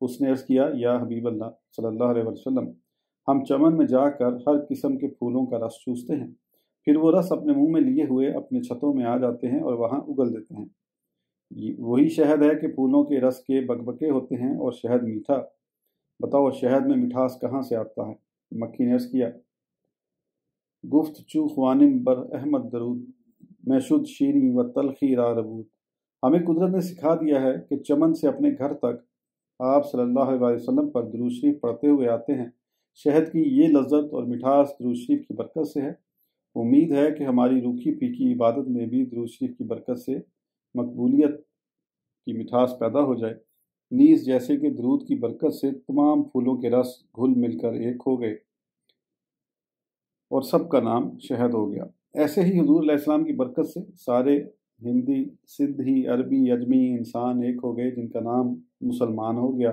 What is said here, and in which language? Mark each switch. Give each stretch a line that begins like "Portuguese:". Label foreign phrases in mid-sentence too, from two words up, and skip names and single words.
Urdu: اس نے عرض کیا
Arabic: یا حبیب اللہ صلی اللہ علیہ وسلم،
Urdu: ہم چمن میں جا کر ہر قسم کے پھولوں کا رس چوستے ہیں، پھر وہ رس اپنے منہ میں لیے ہوئے اپنے چھتوں میں آ جاتے ہیں اور وہاں اگل دیتے ہیں۔ وہی شہد ہے کہ پھولوں کے رس کے بکبکے ہوتے ہیں اور شہد میٹھا، بتاؤ شہد میں مٹھاس کہاں سے آتا ہے؟ مکھی نے عرض کیا
Persian: گفت چو خوانم بر احمد درود، میں شد شیریں و تلخی را ربود۔
Urdu: ہمیں قدرت نے سکھا دیا ہے کہ چمن سے اپنے گھر تک آپ
Arabic: صلی اللہ علیہ وسلم
Urdu: پر درود شریف پڑھتے ہوئے آتے ہیں۔ شہد کی یہ لذت اور مٹھاس درود شریف کی برکت سے ہے۔ امید ہے کہ ہماری روکھی پھیکی عبادت میں بھی درود شریف کی برکت سے مقبولیت کی مٹھاس پیدا ہو جائے، نیز جیسے کہ درود کی برکت سے تمام پھولوں کے رس گھل مل کر ایک ہو گئے اور سب کا نام شہد ہو گیا، ایسے ہی حضور
Arabic: علیہ السلام
Urdu: کی برکت سے سارے ہندی، سندھی، عربی، اجمی انسان ایک ہو گئے جن کا نام مسلمان ہو گیا۔